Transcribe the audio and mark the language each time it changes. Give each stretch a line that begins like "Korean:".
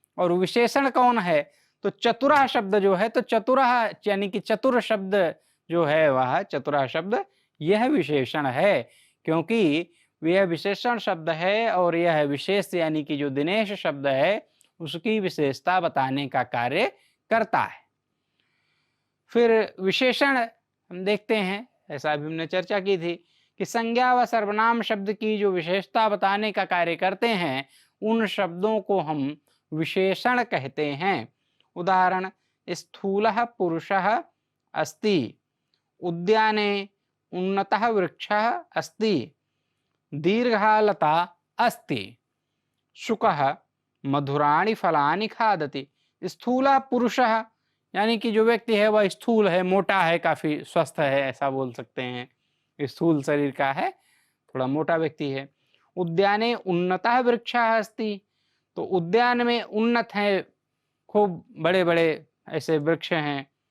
Hindi: और विशेषण कौन है, तो चतुरः शब्द जो है, तो चतुरः यानी कि चतुर शब्द जो है वह चतुरः शब्द यह विशेषण है, क्योंकि यह विशेषण शब्द है और यह विशेष यानी कि जो दिनेश शब्द है उसकी विशेषता बताने का कार्य करता है। फिर विशेषण हम देखते हैं, ऐसा भी हमने चर्चा की थी कि संज्ञा व सर्वनाम शब्द की जो विशेषता बताने का कार्य करते हैं उन शब्दों को हम विशेषण कहते हैं।
Sanskrit: उदाहरण, स्थूलः पुरुषः अस्ति, उद्याने उन्नतः वृक्षः अस्ति, दीर्घा लता अस्ति, शुकः मधुराणि फलानि खादति।
Hindi: स्थूला पुरुषः, यानी कि जो व्यक्ति है वह स्थूल है, मोटा है, काफी स्वस्थ है, ऐसा बोल सकते हैं, स्थूल शरीर का है, थोड़ा मोटा व्यक्ति है।
Sanskrit: उद्याने उन्नतः वृक्षः अस्ति,
Hindi: तो उद्यान में उन्नत है, खूब बड़े बड़े ऐसे वृक्ष हैं।